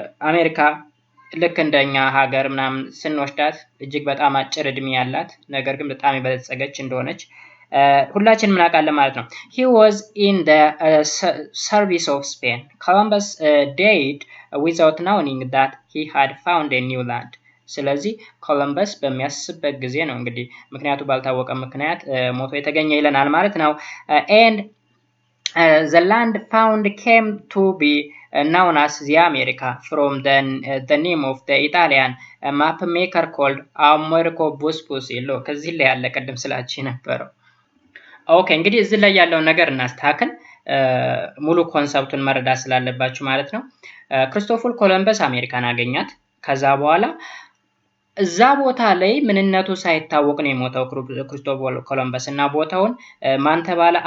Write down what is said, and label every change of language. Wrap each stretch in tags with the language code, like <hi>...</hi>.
<am>አሜሪካ ልክ እንደኛ ሀገር ምናምን ስንወስዳት እጅግ በጣም አጭር እድሜ ያላት ነገር ግን በጣም የበለጸገች እንደሆነች ሁላችንም እናውቃለን ማለት ነው።</am> <en>He was in the service of Spain. Columbus died without knowing that he had found a new land.</en> <am>ስለዚህ ኮሎምበስ በሚያስብበት ጊዜ ነው እንግዲህ ምክንያቱ ባልታወቀ ምክንያት ሞቶ የተገኘ ይለናል ማለት ነው።</am> <en>And the land found came to be known as the America from the name of the Italian map maker called Americo Vespucci.</en> <am>ከዚህ ላይ ያለ ቀደም ስላችሁ ነበረው። ኦኬ እንግዲህ እዚህ ላይ ያለውን ነገር እናስተካክል ሙሉ ኮንሰፕቱን መረዳት ስላለባችሁ ማለት ነው። ክሪስቶፈር ኮሎምበስ አሜሪካን አገኛት። ከዛ በኋላ እዛ ቦታ ላይ ምንነቱ ሳይታወቅ ነው የሞተው ክሪስቶፈር ኮሎምበስ እና ቦታውን ማን ተባለ?</am>